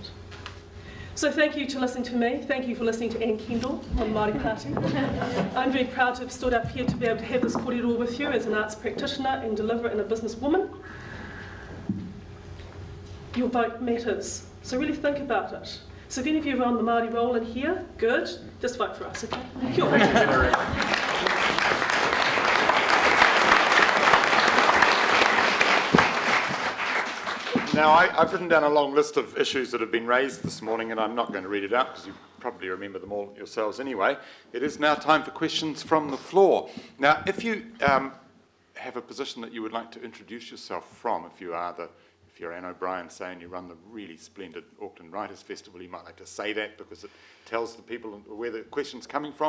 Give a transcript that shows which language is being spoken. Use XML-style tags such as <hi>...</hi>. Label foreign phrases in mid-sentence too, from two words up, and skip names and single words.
<en>So thank you to listening to me. Thank you for listening to Anne Kendall on Māori Party. I'm very proud to have stood up here to be able to have this kōrero with you as an arts practitioner and deliver and a businesswoman. Your vote matters, so really think about it. So if any of you are on the Māori roll in here, good, just vote for us, okay?</en> <mi>Kia ora.</mi> <en>Now, I've written down a long list of issues that have been raised this morning, and I'm not going to read it out because you probably remember them all yourselves anyway. It is now time for questions from the floor. Now, if you have a position that you would like to introduce yourself from, if you're Anne O'Brien, say, and you run the really splendid Auckland Writers' Festival, you might like to say that because it tells the people where the question's coming from.</en>